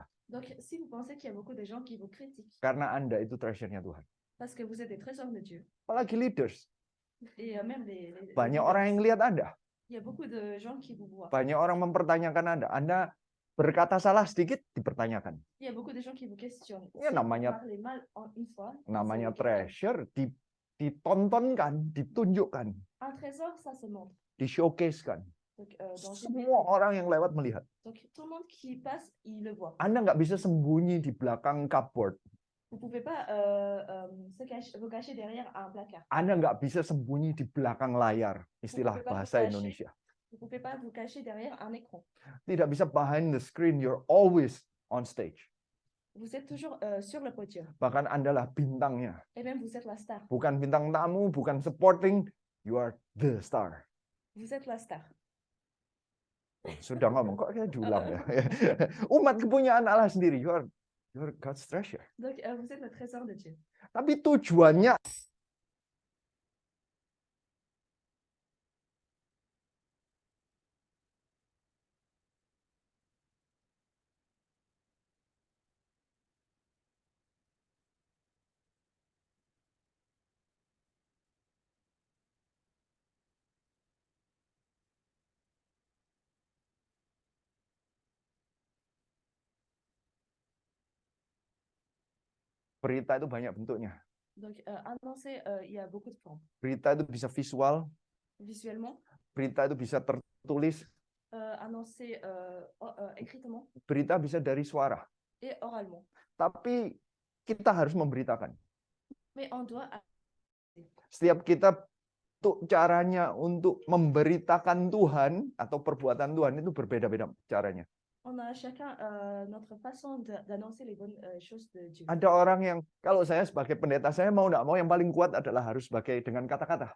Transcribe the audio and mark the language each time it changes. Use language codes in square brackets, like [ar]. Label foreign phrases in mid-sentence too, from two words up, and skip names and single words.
[fr] Donc, si vous pensez qu'il y a beaucoup de gens qui vous critiquent [id] karena Anda itu treasure-nya Tuhan. [fr] parce que vous êtes des trésors de Dieu, [id] Apalagi leaders. [fr] et même les [id] Banyak [fr] leaders, [id] orang yang lihat Anda. [fr] il y a beaucoup de gens qui vous voient. [id] Banyak orang mempertanyakan Anda. Anda berkata salah sedikit, dipertanyakan. [fr] Il y a beaucoup de gens qui vous questionnent. [id] Ya, [fr] Si [id] namanya- [fr] vous parlez mal une fois, [id] Namanya [fr] c'est ok. [id] treasure, ditontonkan, ditunjukkan, [fr] Un trésor, ça se montre. [id] di-showcase-kan. [fr] Donc, dans une [id] Semua [fr] vitrine. [id] orang yang lewat melihat. [fr] Donc, tout le monde qui passe, il le voit. [id] Anda nggak bisa sembunyi di belakang cupboard. [fr] Vous ne pouvez pas vous cacher derrière un placard. [id] Anda nggak bisa sembunyi di belakang layar, istilah bahasa Indonesia. [fr] Vous ne pouvez pas vous cacher derrière un écran. [id] Tidak bisa [en] behind the screen, you're always on stage. [fr] Vous êtes toujours sur le podium. [id] Bahkan Anda lah bintangnya. [fr] Et même vous êtes la star. [id] Bukan bintang tamu, bukan supporting, [en] you are the star. [fr] Vous êtes la star. [id] Sudah ngomong, kok kayak diulang ya. Umat kepunyaan Allah sendiri, [en] you are God's treasure. [fr] Donc, vous êtes le trésor de Dieu. [id] Tapi tujuannya berita itu banyak bentuknya. [fr] Donc, annoncer, il y a beaucoup de formes. [id] Berita itu bisa visual, [fr] Visuellement, [id] berita itu bisa tertulis, [fr] annoncer écritement [id] berita bisa dari suara. [fr] et oralement. [id] Tapi kita harus memberitakan. [fr] Mais on doit [id] Setiap kita tuh caranya untuk memberitakan Tuhan atau perbuatan Tuhan itu berbeda-beda caranya. [fr] on a chacun notre façon d'annoncer les bonnes choses de Dieu. [id] Ada orang yang kalau saya sebagai pendeta, saya mau nggak mau yang paling kuat adalah harus sebagai dengan kata-kata.